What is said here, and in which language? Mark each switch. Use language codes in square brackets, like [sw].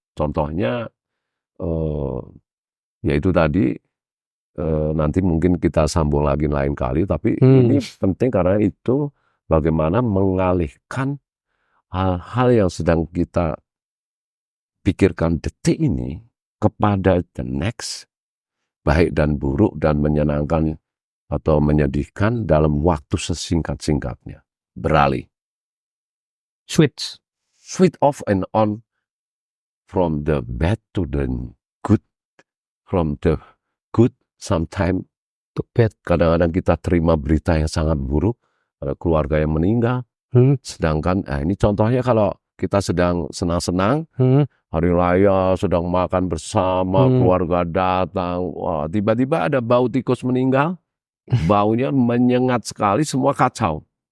[id] Contohnya yaitu tadi, nanti mungkin kita sambung lagi lain kali, tapi ini penting karena itu bagaimana mengalihkan hal-hal yang sedang kita pikirkan detik ini kepada [en] the next, [id] baik dan buruk dan menyenangkan atau menyedihkan dalam waktu sesingkat-singkatnya. Beralih. [en] Switch off and on from the bad to the good, from the good sometimes to bad. [id] Kadang-kadang kita terima berita yang sangat buruk, ada keluarga yang meninggal, sedangkan ini contohnya kalau kita sedang senang-senang, hari raya sedang makan bersama, keluarga datang, wah tiba-tiba ada bau tikus meninggal, baunya menyengat sekali, semua kacau.